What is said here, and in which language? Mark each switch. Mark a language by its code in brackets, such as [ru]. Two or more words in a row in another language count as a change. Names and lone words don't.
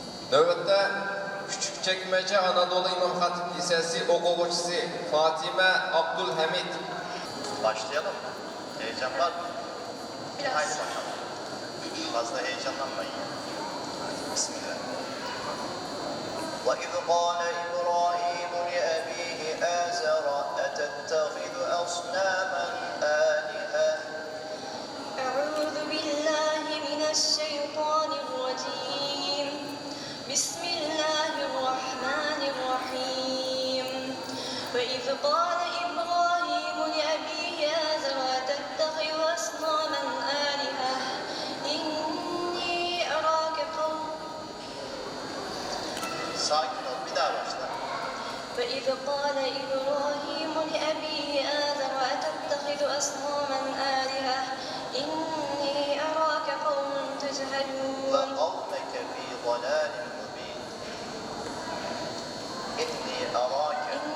[tr] Növbette Küçükçekmece Anadolu İmam Hatip Lisesi okuvçusu Fatime Abdülhamid. Başlayalım mı? Heyecan var mı? Biraz. Haydi bakalım. Fazla heyecanlanmayın. Hadi bismillah. [ar] وَإِذْ قَالَ إِبْرَاهِيمُ لِأَبِيهِ آزَرَ أَتَتَّخِذُ أَصْنَامًا آلِهَةً أعوذ بالله من الشيطان الرجيم بسم الله الرحمن الرحيم وإذ قال إبراهيم لأبيه آزر أتتخذ أصناما آلهة إني أراك قوم [tr] Sakin ol, bir daha başla. [ar] وإذ قال إبراهيم لأبيه آزر أتتخذ أصناما آلهة إني أراك قوم تجهلون وَقَوْمَكَ فِي ضَلَالٍ مُبِينٍ إِنِّي أَرَاكَ